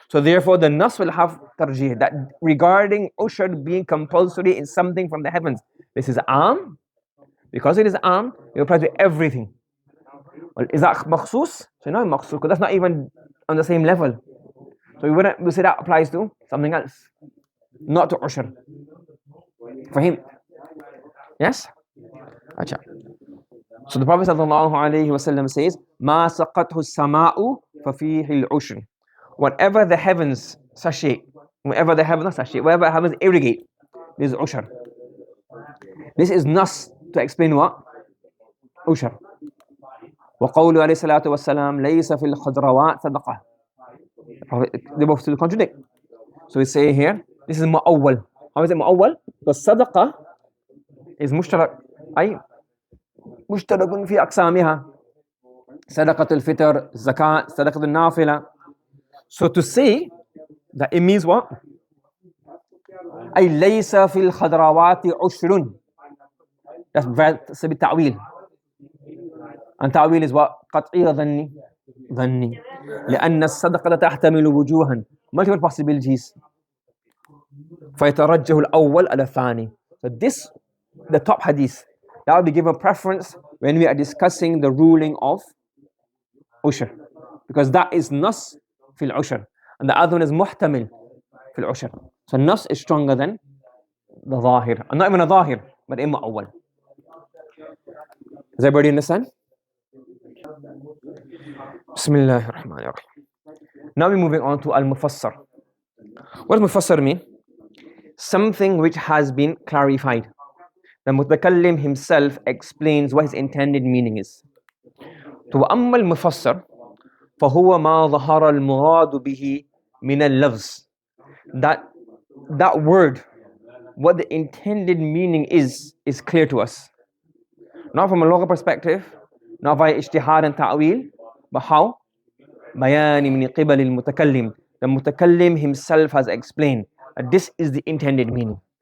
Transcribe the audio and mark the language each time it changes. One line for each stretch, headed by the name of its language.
English: So therefore the nas will have tarjih, that regarding ushar being compulsory in something from the heavens. This is am. Because it is am, it applies to everything. Well, is that makhsus? So no, makhsus, because that's not even on the same level. So we say that applies to something else, not to ushar. For him. Yes? Acha. So the Prophet ﷺ says,
Arabic: مَا سَقَتْهُ السَّمَاءُ فَفِيهِ الْعُشْرِ.
English: Whatever the heavens sachet, whatever the heavens irrigate, there's ushar. This is nas to explain what?
Arabic: Ushar. وَقَوْلُ عَلَيْهِ الصَّلَاةُ وَالسَّلَامُ لَيْسَ فِي الْخَضْرَوَاتِ صَدَقَةٌ.
English: They both still contradict. So we say here, this is mu'awwal. How is it mu'awwal? Because sadaqah is mushtarak.
Arabic: أي مشترك في أقسامها. صدقة الفطر, zakat, صدقة النافلة.
English: So to say that it means what?
Arabic: أي ليس في الخضروات عشر.
English: That's a bit ta'wil. And ta'wil is what?
Arabic: قطعي ظني. لأن الصدقة تحتمل وجوها,
English: multiple possibilities.
Arabic: فيترجح الأول على الثاني.
English: So this, the top hadith, that will be given preference when we are discussing the ruling of ushar, because that is nas fil ushar, and the other one is muhtamil fil ushar. So nas is stronger than the zahir, and not even a zahir, but imma awwal. Does everybody understand? Bismillahir Rahmanir Rahim. Now we're moving on to al-mufassar. What does mufassar mean? Something which has been clarified. The mutakallim himself explains what his intended meaning is.
Arabic: وأما المفسر فهو ما ظهر المراد به من اللفظ.
English: That word, what the intended meaning is clear to us. Not from a local perspective, not via ijtihad and ta'wil, but how?
Arabic: بيان من قبل المتكلم.
English: The mutakallim himself has explained that this is the intended meaning.